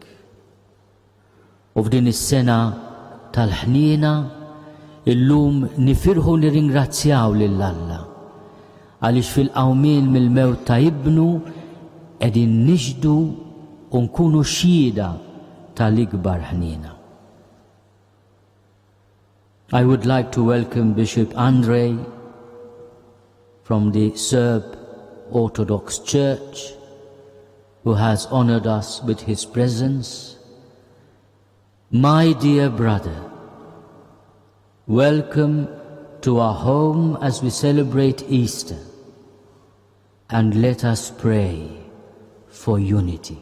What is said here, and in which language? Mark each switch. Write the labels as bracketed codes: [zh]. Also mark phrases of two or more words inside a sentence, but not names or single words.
[mt] U f'din is-sena tal-ħniena illum nifirħu nirringrazzjaw lil Alla għaliex fil-qawmien mill-mewt ta' ibnu qegħdin nixdu u nkunu xhieda tal-ikbar ħniena. [en] I would like to welcome Bishop Andrei from the Serb Orthodox Church, who has honored us with his presence. My dear brother, welcome to our home as we celebrate Easter, and let us pray for unity.